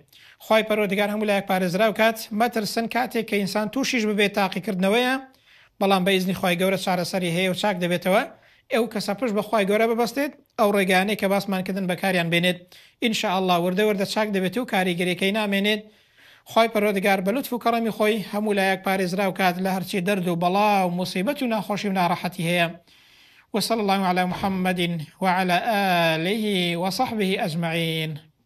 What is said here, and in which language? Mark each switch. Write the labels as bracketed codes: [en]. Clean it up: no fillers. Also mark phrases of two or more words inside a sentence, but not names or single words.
[ckb] خوای پەروەردگار هەموو لایەک پارێزراو کات. مەترسن کاتێک کە ئینسان تووشیش ببێت تاقیکردنەوەیە، بەڵام بە ئیزنی خوای گەورە چارەسەری هەیە و چاک دەبێتەوە. ئەو کەسە پشت بە خوای گەورە ببەستێت، ئەو ڕێگانەی کە باسمانکردن بەکاریان بێنێت، ئینشاءالله وردە وردە چاک دەبێت و کاریگەریەکەی نامێنێت. خوای پەروەردگار بە لوتف و کەڕەمی خۆی هەموو لایەک پارێزراو کات لە هەرچی دەرد و بەڵا و موسیبەت و ناخۆشی و ناڕەحەتی هەیە. [ar] وصلى الله على محمد وعلى آله وصحبه أجمعين.